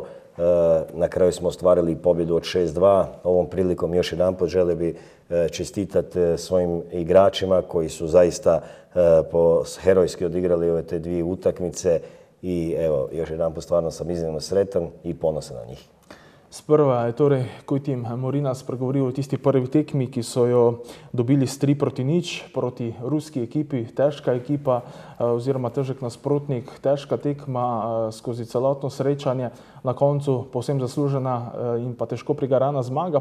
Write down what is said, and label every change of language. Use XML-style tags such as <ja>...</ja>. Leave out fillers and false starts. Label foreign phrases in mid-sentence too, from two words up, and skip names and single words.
<hr>Na kraju smo ostvarili pobjedu od 6:2. Ovom prilikom još jedanput želio bi čestitati svojim igračima koji su zaista herojski odigrali ove te 2 utakmice i evo, još jedanput stvarno sam iznimno sretan i ponosan na njih.</hr> <sl>Sprva je torej Kujtim Murina spregovoril o tisti prvi tekmi, ki so jo dobili s 3:0 proti ruski ekipi, težka ekipa oziroma težek nasprotnik, težka tekma skozi celotno srečanje, na koncu povsem zaslužena in pa težko prigarana zmaga.</sl>